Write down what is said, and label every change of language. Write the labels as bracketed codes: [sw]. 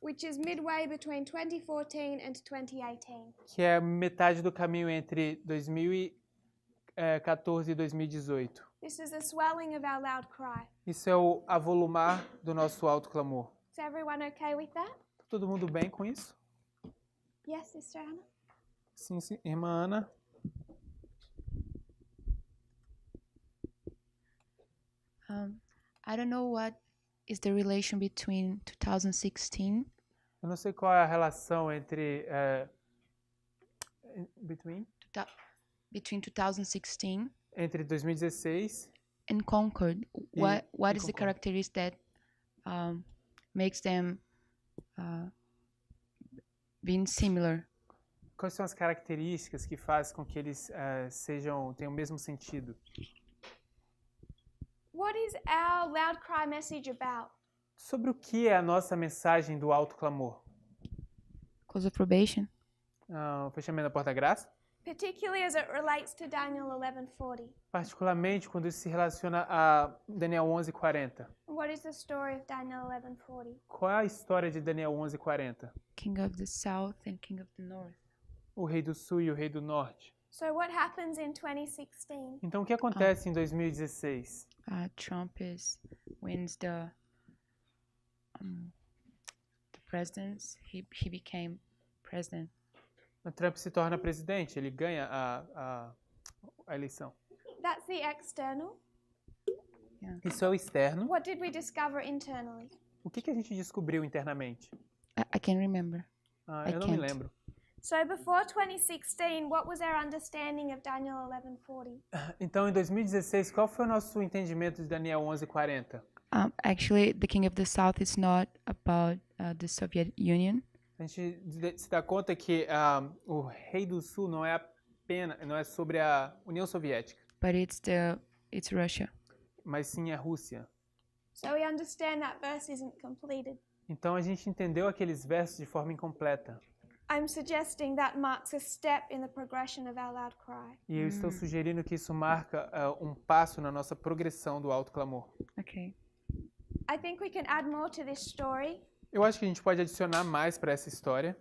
[en] which is midway between 2014 and 2018. [pt] que é metade do caminho entre 2014 e 2018. [en] This is the swelling of our loud cry. [pt] Isso é o avolumar do nosso alto clamor. [en] Is everyone okay with that? [pt] Tá todo mundo bem com isso? [en] Yes, Sister Anna? [pt] Sim, sim. Irmã Ana? [en] I don't know what is the relation between 2016 [pt] Eu não sei qual é a relação entre [en] between 2016 [pt] entre 2016 [en] and Concord. What [pt] e [en] is the Concord. characteristic that makes them being similar? [pt] Quais são as características que fazem com que eles tenham o mesmo sentido? [en] What is our loud cry message about? [pt] Sobre o que é a nossa mensagem do alto clamor? [en] Close of probation. [pt] O fechamento da porta da graça? [en] Particularly as it relates to Daniel 11:40. [pt] Particularmente quando isso se relaciona a Daniel 11:40. [en] What is the story of Daniel 11:40? [pt] Qual é a história de Daniel 11:40? [en] King of the South and King of the North. [pt] O rei do sul e o rei do norte. [en] So what happens in 2016? [pt] Então o que acontece em 2016? [en] Trump wins the presidency. He became president. [pt] O Trump se torna presidente, ele ganha a eleição. [en] That's the external. [pt] Isso é o externo. [en] What did we discover internally? [pt] O que a gente descobriu internamente? [en] I can't remember. [pt] Eu não me lembro. [en] So before 2016, what was our understanding of Daniel 11:40? [pt] Então, em 2016, qual foi o nosso entendimento de Daniel 11:40? [en] Actually, the King of the South is not about the Soviet Union. [pt] A gente se dá conta que o rei do sul não é sobre a União Soviética, [en] But it's Russia. [pt] mas sim a Rússia. [en] So we understand that verse isn't completed. [pt] Então a gente entendeu aqueles versos de forma incompleta. [en] I'm suggesting that marks a step in the progression of our loud cry. [pt] E eu estou sugerindo que isso marca um passo na nossa progressão do alto clamor. [en] Okay. I think we can add more to this story, [pt] Eu acho que a gente pode adicionar mais para essa história,